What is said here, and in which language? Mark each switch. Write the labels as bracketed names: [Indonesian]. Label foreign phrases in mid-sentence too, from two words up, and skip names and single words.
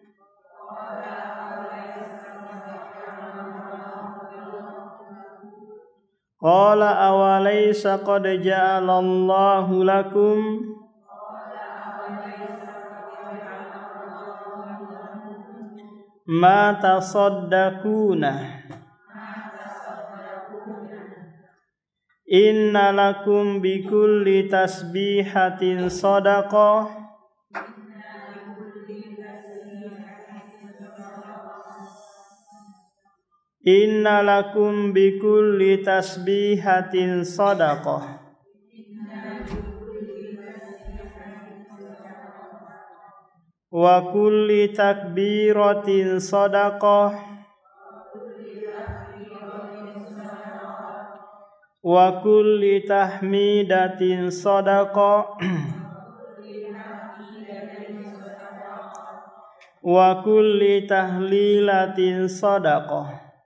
[Arabic] قال أوليس قد جعل الله لكم ما تصدقون إن لكم بكل تسبيحة صدقة إن لكم بكل تسبيحة صدقة inna lakum bikulli tasbihatin sadaqah وكل تكبيرة صدقة وكل تحميدة صدقة وكل تهليلة صدقة